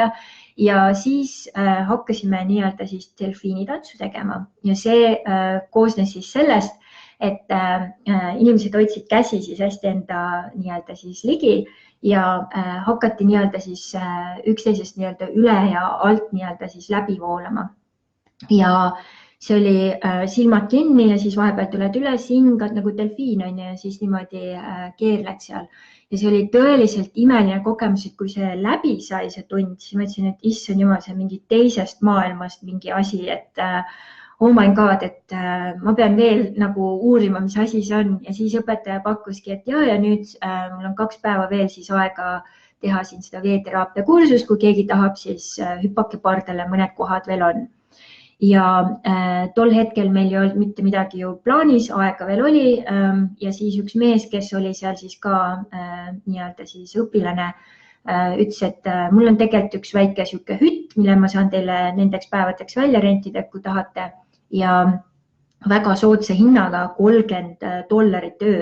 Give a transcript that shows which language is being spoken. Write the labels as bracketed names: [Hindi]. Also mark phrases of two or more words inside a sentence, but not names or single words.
[Estonian] Ja siis hakkasime nii-öelda siis delfiinitantsu tegema ja see koosnes siis sellest, et inimesed hoidsid käsi siis hästi enda nii-öelda siis ligi ja hakati nii-öelda siis üksteisest nii-öelda üle ja alt nii-öelda siis läbi voolama. Ja see oli silmad kinni ja siis vahepeal tuled üles, hingad nagu delfiin on ju ja siis niimoodi keerled seal. Ja see oli tõeliselt imeline kogemus, et kui see läbi sai, see tund, siis ma mõtlesin, et issand jumal, see on mingi teisest maailmast mingi asi, et [English] oh my god, [Estonian] et ma pean veel nagu uurima, mis asi see on ja siis õpetaja pakkuski, et ja nüüd mul on 2 päeva veel siis aega teha siin seda veeteraapia kursust, kui keegi tahab, siis hüppake pardale, mõned kohad veel on. Ja tol hetkel meil ei olnud mitte midagi ju plaanis, aega veel oli ja siis üks mees, kes oli seal siis ka nii-öelda siis õpilane, ütles, et mul on tegelikult üks väike sihuke hütt, mille ma saan teile nendeks päevadeks välja rentida, kui tahate ja väga soodsa hinnaga $30 öö.